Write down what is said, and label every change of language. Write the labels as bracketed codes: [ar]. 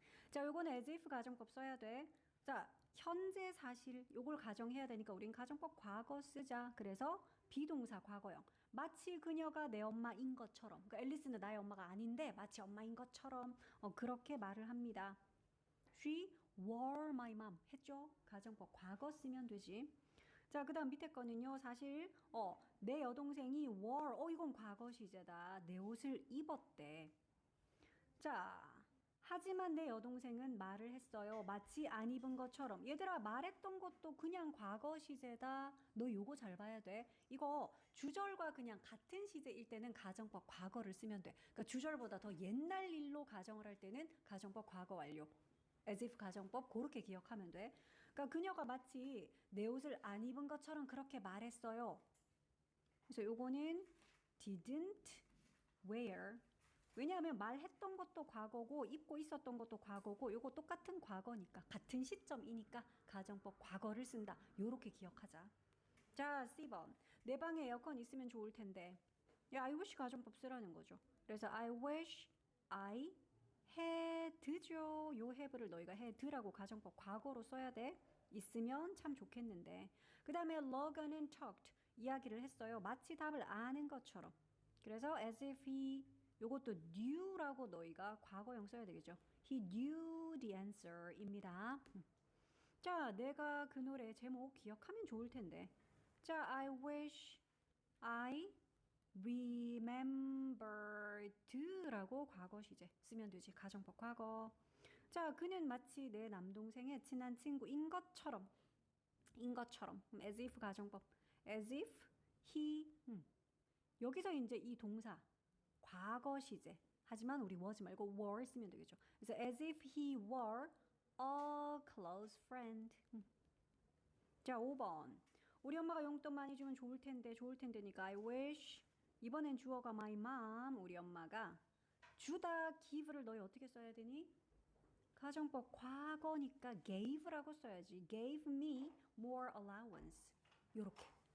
[ko] 자, 요거는 as if 가정법 써야 돼. 자, 현재 사실 요걸 가정해야 되니까 우린 가정법 과거 쓰자. 그래서 비동사 과거형. 마치 그녀가 내 엄마인 것처럼. 그러니까 앨리스는 나의 엄마가 아닌데 마치 엄마인 것처럼 그렇게 말을 합니다. [en] She were my mom [ko] 했죠? 가정법 과거 쓰면 되지. 자, 그 다음 밑에 거는요. 사실 내 여동생이 wore 이건 과거 시제다. 내 옷을 입었대. 자, 하지만 내 여동생은 말을 했어요. 마치 안 입은 것처럼. 얘들아, 말했던 것도 그냥 과거 시제다. 너 요거 잘 봐야 돼. 이거 주절과 그냥 같은 시제일 때는 가정법 과거를 쓰면 돼. 그러니까 주절보다 더 옛날 일로 가정을 할 때는 가정법 과거 완료. as if 가정법 그렇게 기억하면 돼. 그러니까 그녀가 마치 내 옷을 안 입은 것처럼 그렇게 말했어요. 그래서 요거는 didn't wear. 왜냐하면 말했던 것도 과거고 입고 있었던 것도 과거고 요거 똑같은 과거니까 같은 시점이니까 가정법 과거를 쓴다. 요렇게 기억하자. 자, C번. 내 방에 에어컨 있으면 좋을 텐데. 야, I wish 가정법 쓰라는 거죠. 그래서 [en] I wish I had [ko] 죠. 요 have를 너희가 had라고 가정법 과거로 써야 돼. 있으면 참 좋겠는데. 그 다음에 Logan은 talked. 이야기를 했어요. 마치 답을 아는 것처럼. 그래서 [en] as if he [ko] 요것도 knew라고 너희가 과거형 써야 되겠죠. [en] He knew the answer [ko] 입니다. 자, 내가 그 노래 제목 기억하면 좋을 텐데. 자, [en] I wish I remembered [ko] 라고 과거 시제 쓰면 되지. 가정법 과거. 자, 그는 마치 내 남동생의 친한 친구인 것처럼. as if 가정법. [en] as if he [ko] 여기서 이제 이 동사 과거 시제. 하지만 우리 was 말고 were 쓰면 되겠죠. 그래서 [en] as if he were a close friend. [ko] 자, 5번. 우리 엄마가 용돈 많이 주면 좋을 텐데니까 I wish. 이번엔 주어가 my mom. 우리 엄마가 주다 give를 너희 어떻게 써야 되니? 가정법 과거니까 gave라고 써야지. [en] gave me more allowance. [ko] 요렇게.